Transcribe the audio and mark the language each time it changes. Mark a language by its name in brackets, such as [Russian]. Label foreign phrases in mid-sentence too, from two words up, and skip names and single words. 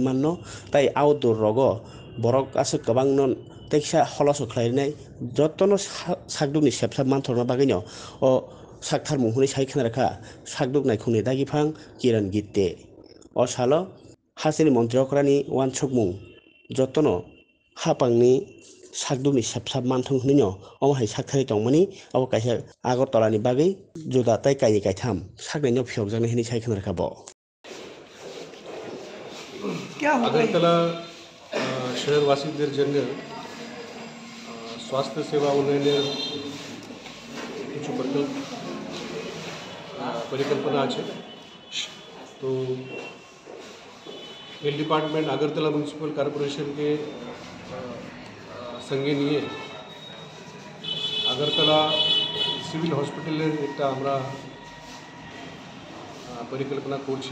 [Kok Borok] माननो ताई आउटडोर रगो बरक आसो गोबां नन तैसा हलस खलायनाय जत्तनो साकदुकनि सेबसाब मानथरना बागैनो अ साकथार मुहुनि साइखना रखा साकदुक नायखुंनि दागिफां किरण गित्ते अ सालो हासिल मन्थ्रियकरानि वान सकमुं जत्तनो हापांनि साकदुकनि सेबसाब मानथों हनिनो अमाहाय साकथारि दंमोनि अब काइसा আগরতলাनि बागै जुदा ताइ काइनि काइथाम साकनायनि फियक जानाय हनि साइखना रखाबो [Bangla] আগরতলা শহরবাসীদের জন্য স্বাস্থ্য সেবা उन्नयনের কিছু পরিকল্পনা আছে। তো [English] Health Department [Bangla] আগরতলা মিউনিসিপ্যাল কর্পোরেশনকে সঙ্গে নিয়ে আগরতলা সিভিল হসপিটালের একটা আমরা পরিকল্পনা করছি।